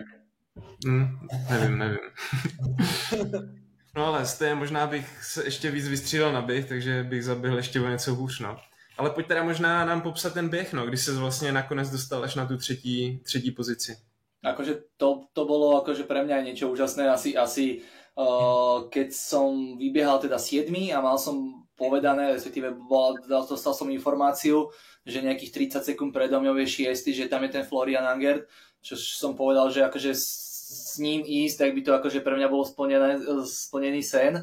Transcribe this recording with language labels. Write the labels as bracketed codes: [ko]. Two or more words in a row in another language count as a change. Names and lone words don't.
[cs] Nevím. No ale stejně možná bych se ještě víc vystřílel na běh, takže bych zaběhl ještě o něco hůř, no. Ale pojď teda možná nám popsat ten běh, no, když se vlastně nakonec dostal až na tu třetí pozici. [sk] Akože to bolo akože pre mňa niečo úžasné, asi keď som vybiehal teda 7. a mal som povedané, respektíve dostal som informáciu, že nejakých 30 sekúnd predo mňou je 6, že tam je ten Florian Angert, čo som povedal, že akože s ním ísť, tak by to akože pre mňa bolo splnený sen.